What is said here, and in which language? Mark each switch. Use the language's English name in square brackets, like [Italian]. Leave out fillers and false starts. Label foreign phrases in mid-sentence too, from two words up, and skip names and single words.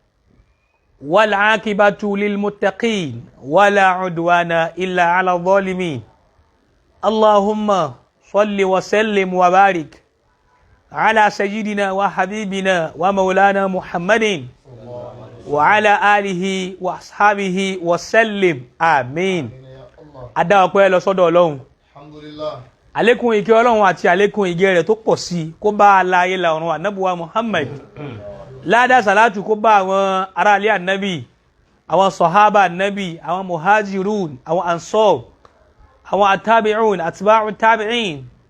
[Arabic] والعاقبة للمتقين ولا عدوان إلا على الظالمين اللهم صل وسلم وبارك على سيدنا وحبيبنا ومولانا محمد وعلى آله وأصحابه وسلم آمين. [Yoruba] Adá ọpẹ́ lọ sọ́dọ̀ Ọlọ́run. [Arabic] الحمد لله. [Yoruba] Àlékún ìkẹ́ Ọlọ́run àti àlékún ìgẹ́ rẹ̀ tó pọ̀ sí kó bá aláyé la ọ̀run Ànábì wa Muhammad. Ládá sàlátù kó bá àwọn ará ilé Ànábì, àwọn sọ̀hábà Ànábì, àwọn muhajirun, àwọn ansar, àwọn atabi'un, [Arabic] أتباع التابعين.